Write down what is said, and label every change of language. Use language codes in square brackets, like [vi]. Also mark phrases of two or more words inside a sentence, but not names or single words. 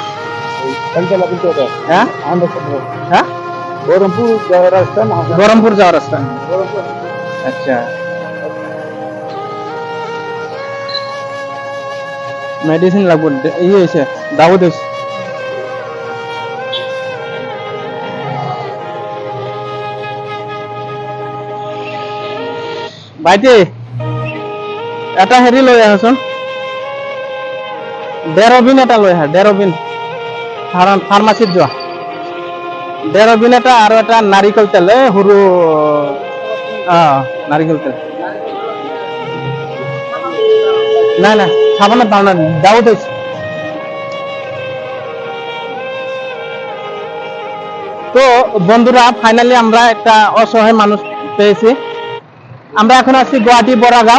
[bn] হ্যাঁ হ্যাঁ, বহরমপুর যাওয়ার রাস্তা। আচ্ছা, মেডিসিন লাগবে, ই হয়েছে, দাওয়াত হয়েছে। [as] ভাইটি, এটা হেৰি লৈ আহচোন, ডেৰবিন এটা লৈ আহা, ডেৰবিন। ফাৰ্মাচীত যোৱা, ডেৰবিন এটা আৰু এটা নাৰিকল তেল, সৰু নাৰিকল তেল। [bn] না না, সাবানের দাও না, দাওয়াত হয়েছে। তো বন্ধুরা, ফাইনালি আমরা একটা অসহায় মানুষ পেয়েছি। আমরা এখন আছি গুয়াহাটি বড়াগাঁও।